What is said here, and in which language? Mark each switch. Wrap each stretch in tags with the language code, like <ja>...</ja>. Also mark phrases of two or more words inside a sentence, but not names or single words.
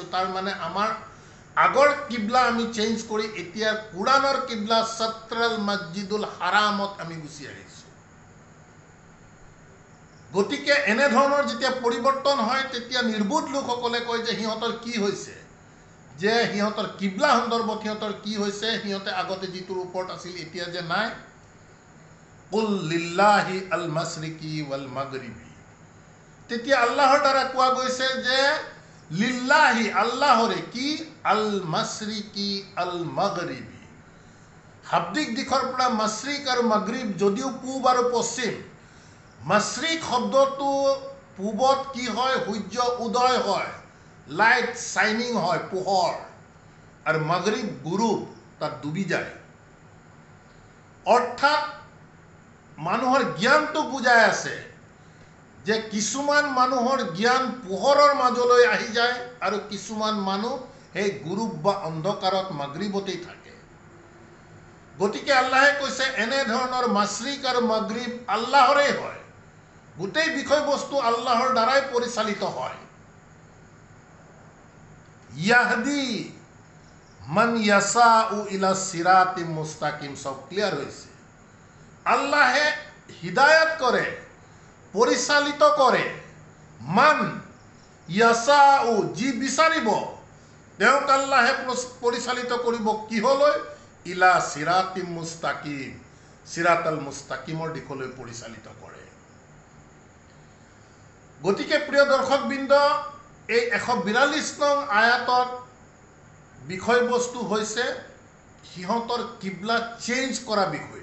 <as>তাৰ মানে আমাৰ আগৰ কিবলা আমি চেঞ্জ কৰি এতিয়া কোৰাণৰ কিবলা</as> <ar>شطر المسجد الحرام</ar> <as>আমি গুচি আহিছোঁ। গতিকে এনেধৰণৰ যেতিয়া পৰিৱৰ্তন হয়, তেতিয়া নিৰ্বোধ লোকসকলে কয় যে সিহঁতৰ কি হৈছে, যে সিহঁতৰ কিবলা সন্দৰ্ভত সিহঁতৰ কি হৈছে, সিহঁতে আগতে যিটোৰ ওপৰত আছিল এতিয়া যে নাই।</as> <ar>قل لله المشرق والمغرب,</ar> <as>তেতিয়া আল্লাহৰ দ্বাৰা কোৱা গৈছে যে লিল্লাহি, আল্লাহৰে, কি,</as> <ar>المشرق المغرب,</ar> <as>শাব্দিক দিশৰ পৰা মাশৰিক আৰু মাগৰিব যদিও পূব আৰু পশ্চিম। মাশৰিক শব্দটো পূবত কি হয়, সূৰ্য উদয় হয়,</as> <en>light shining</en> <as>হয়, পোহৰ, আৰু</as> <ar>مغرب غروب,</ar> <as>তাত ডুবি যায়। অৰ্থাৎ মানুহৰ জ্ঞানটো বুজাই আছে যে কিছুমান মানুহৰ জ্ঞান পোহৰৰ মাজলৈ আহি যায় আৰু কিছুমান মানুহ সেই গুৰুব বা অন্ধকাৰত মাগৰিবতেই থাকে। গতিকে আল্লাহে কৈছে এনেধৰণৰ মাশৰিক আৰু মাগৰিব আল্লাহৰেই হয়, গোটেই বিষয়বস্তু আল্লাহৰ দ্বাৰাই পৰিচালিত হয়।</as> <ar>يهدي من يشاء إلى صراط مستقيم,</ar> <as>সব ক্লিয়াৰ হৈছে। আল্লাহে হিদায়ত কৰে, পৰিচালিত কৰে,</as> <ar>من يشاء,</ar> <as>যি বিচাৰিব তেওঁক আল্লাহে পৰিচালিত কৰিব কিহলৈ,</as> <ar>إلى صراط مستقيم, الصراط المستقيم</ar> <as>দিশলৈ পৰিচালিত কৰে। গতিকে প্ৰিয় দৰ্শকবৃন্দ, এই 142 নং আয়াতত বিষয়বস্তু হৈছে সিহঁতৰ কিবলা চেঞ্জ কৰা বিষয়টো।</as>